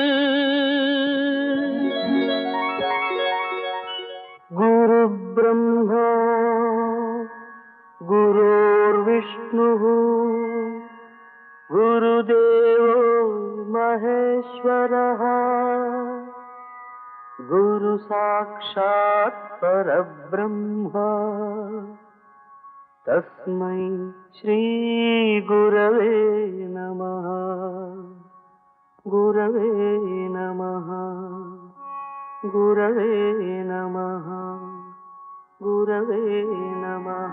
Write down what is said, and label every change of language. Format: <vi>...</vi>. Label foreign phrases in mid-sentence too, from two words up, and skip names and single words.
<sa>गुरु ब्रह्मा गुरुर् विष्णु गुरुदेवो महेश्वरः गुरु साक्षात् परब्रह्म तस्मै श्री गुरवे नमः. गुरवे नमः. गुरवे नमः. गुरवे नमः.</sa>